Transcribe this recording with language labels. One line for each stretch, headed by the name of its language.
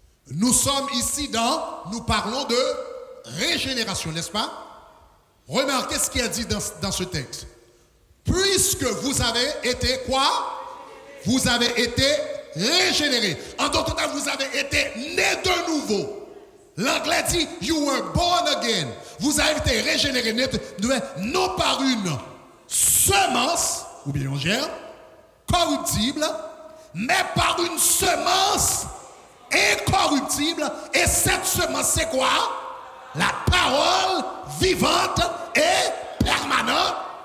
French: Nous sommes ici nous parlons de régénération, n'est-ce pas? Remarquez ce qu'il a dit dans ce texte. Puisque vous avez été quoi? Vous avez été régénérés. En d'autres termes, vous avez été nés de nouveau. L'anglais dit
English: you were born again.
French: Vous avez été régénérés non par une semence, ou bien un germe, corruptible, mais par une semence incorruptible. Et cette semence, c'est quoi? La parole vivante et permanente.